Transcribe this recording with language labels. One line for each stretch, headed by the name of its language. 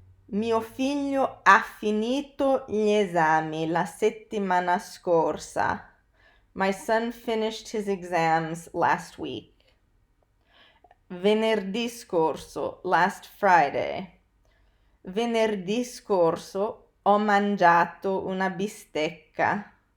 Italian: Mio figlio ha finito gli esami la settimana scorsa.
English: My son finished his exams last week.
Italian: Venerdì scorso,
English: last Friday.
Italian: Venerdì scorso ho mangiato una bistecca.